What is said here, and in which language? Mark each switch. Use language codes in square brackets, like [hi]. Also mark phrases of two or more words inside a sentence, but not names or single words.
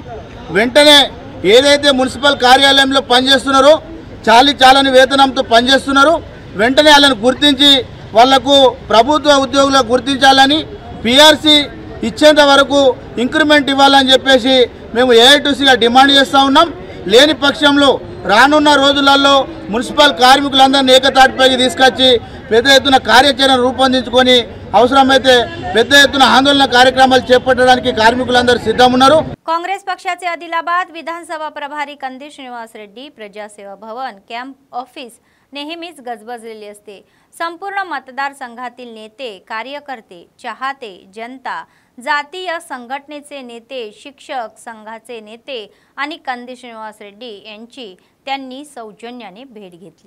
[te] వెంటనే ఏదైతే మున్సిపల్ కార్యాలయంలో పనిచేస్తున్నారో చాలని వేతనంతో పనిచేస్తున్నారు, వెంటనే వాళ్ళని గుర్తించి వాళ్లకు ప్రభుత్వ ఉద్యోగులకు గుర్తించాలని, పిఆర్సీ ఇచ్చేంత వరకు ఇంక్రిమెంట్ ఇవ్వాలని చెప్పేసి మేము ఏఐటీసీగా డిమాండ్ చేస్తూ ఉన్నాం. లేని పక్షంలో రానున్న రోజులలో మున్సిపల్ కార్మికులందరినీ ఏకతాటిపైకి తీసుకొచ్చి పెద్ద ఎత్తున కార్యాచరణ రూపొందించుకొని అవసరమైతే పెద్ద ఎత్తున ఆందోళన కార్యక్రమాలు చేపట్టడానికి కార్మికులందరూ सिद्धम उన్నారు. [mr] काँग्रेस पक्षाचे आदिलाबाद विधानसभा प्रभारी कंदी श्रीनिवास रेड्डी प्रजासेवा भवन कॅम्प ऑफिस नेहमीच गजबजलेले असते. संपूर्ण मतदारसंघातील नेते, कार्यकर्ते, चाहते, जनता, जातीय संघटनेचे नेते, शिक्षक संघाचे नेते आणि कंदी श्रीनिवास रेड्डी यांची त्यांनी सौजन्याने भेट घेतली.